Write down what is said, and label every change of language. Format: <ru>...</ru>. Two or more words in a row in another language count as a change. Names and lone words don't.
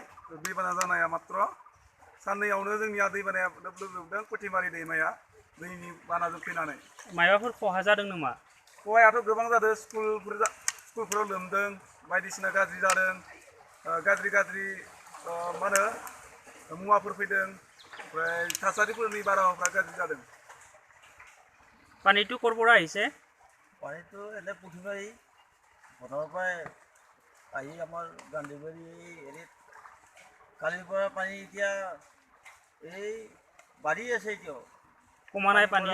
<brx>दैबाना जानाया मात्र साननैयावनो जोंनिया दैबानाया लोमदों पुथिमारि दैमाया दैनि बानाजों फैनानै। माबाफोर खहा जादों नामा? खहायाथ' गोबां जादों। स्कुलफोराव लोमदों, बायदिसिना गाज्रि जादों, गाज्रि मा होनो मुवाफोर फैदों, ओमफ्राय थासारिफोरनि बारहावाफ्रा गाज्रि जादों।</brx> <as>পানীটো ক'ৰ পৰা আহিছে? পানীটো এনে পুঠিমাৰি পথাৰৰ পৰাই আহি আমাৰ গান্ধীবাৰী হেৰিত কালিৰ পৰা পানী এতিয়া এই বাঢ়ি আছে। এতিয়াও কমা নাই পানী?</as>